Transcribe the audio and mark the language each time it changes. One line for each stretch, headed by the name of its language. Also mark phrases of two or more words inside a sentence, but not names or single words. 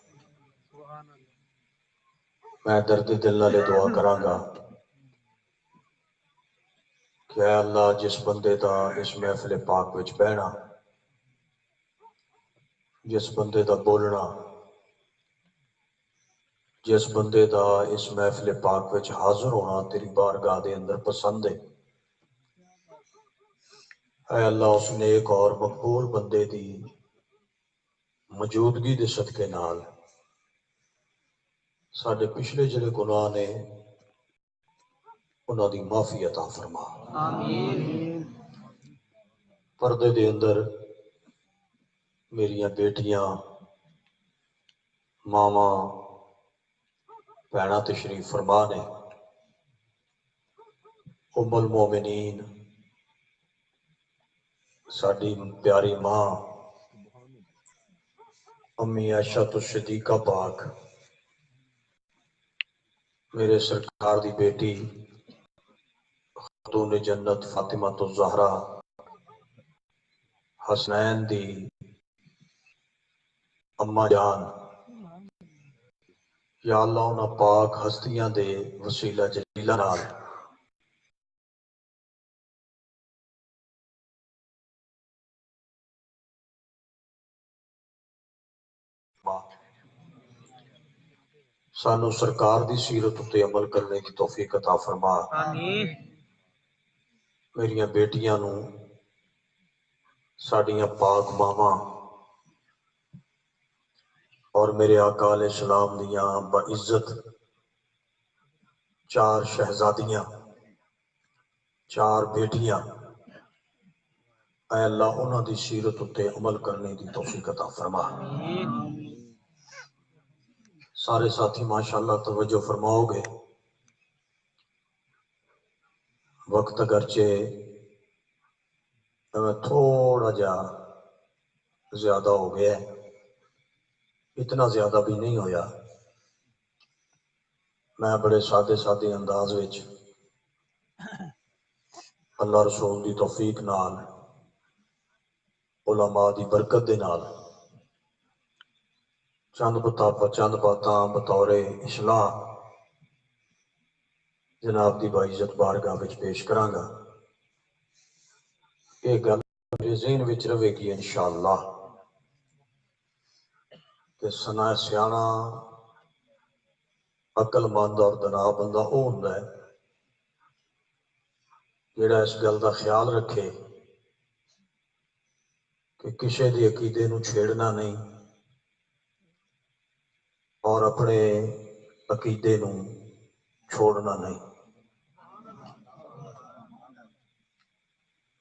Punjabi: میں درد دل نال دعا کراں گا کہ اے اللہ جس بندے دا اس محفل پاک وچ بہنا، جس بندے دا بولنا، جس بندے دا اس محفل پاک وچ حاضر ہونا تیری بارگاہ دے اندر پسند ہے، اے اللہ اس نیک اور مقبول بندے دی موجودگی دے صدقے نال ساڈے پچھلے جڑے گناہ نے انہاں دی معافی عطا فرما۔ آمین پردے دے اندر میریاں بیٹیاں، ماواں، بھیناں تشریف فرما نے، ام المومنین ساڈی پیاری ماں امی عائشہ الصدیقہ پاک، میرے سرکار دی بیٹی خاتون جنت فاطمہ الزہرا حسنین دی اما جان، یا اللہ انہاں پاک ہستیاں دے وسیلہ جلیلہ نال سانو سرکار دی سیرت تے عمل کرنے کی توفیق عطا فرما۔ آمین میریاں بیٹیاں نو ساڈیاں پاک ماواں اور میرے آقا علیہ السلام دیاں بعزت چار شہزادیاں، چار بیٹیاں، اے اللہ انہاں دی سیرت تے عمل کرنے کی توفیق عطا فرما۔ آمین سارے ساتھی ماشاءاللہ توجہ فرماؤ گے، وقت اگرچہ تھوڑا جا زیادہ ہو گیا ہے، اتنا زیادہ بھی نہیں ہویا۔ میں بڑے سادے سادے انداز وچ اللہ رسول دی توفیق نال، علماء دی برکت دے نال چند باتاں بطور اصلاح جناب دی باعزت بارگاہ وچ پیش کراں گا۔ یہ گل میرے ذہن وچ رہے گی انشاءاللہ کہ سنا سیاںا عقل مند اور دنا بندہ وہ ہوندا ہے جڑا اس گل دا خیال رکھے کہ کسے دی عقیدے نو چھیڑنا نہیں اور اپنے عقیدے نو چھوڑنا نہیں۔